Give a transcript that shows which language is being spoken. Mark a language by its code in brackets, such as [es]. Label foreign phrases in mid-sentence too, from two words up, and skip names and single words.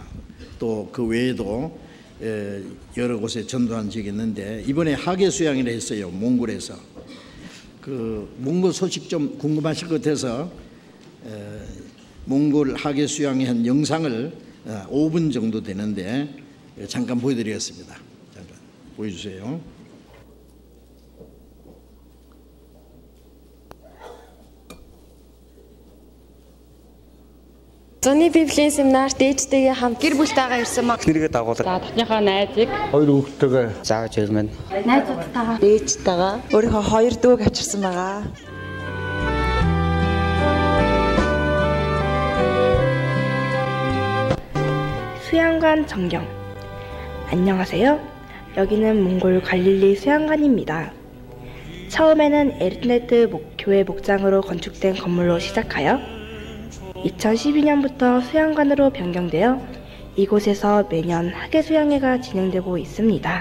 [ko] 또 그 외에도 여러 곳에 전도한 적이 있는데 이번에 하계 수양을 했어요. 몽골에서. 그 몽골 소식 좀 궁금하실 것 같아서 몽골 하계 수양의 한 영상을 5분 정도 되는데 잠깐 보여드리겠습니다. 잠깐 보여주세요. [mn] Зуны Библийн семинар дээжтэйгээ хамт гэр бүлтэйгээ ирсэн маа. Нэргээ дагуулдаг. За тохныхоо найзыг Хоёр хүүхэдтэйгээ зааж ирмэн. найзуудтайгаа дээжтэйгээ өөрийнхөө хоёр дүүг авчирсан байгаа. [ko] 수양관 전경. 안녕하세요. 여기는 몽골 갈릴리 수양관입니다. 처음에는 에르네트 교회 목장으로 건축된 건물로 시작하여 2012년부터 수양관으로 변경되어 이곳에서 매년 하계 수양회가 진행되고 있습니다.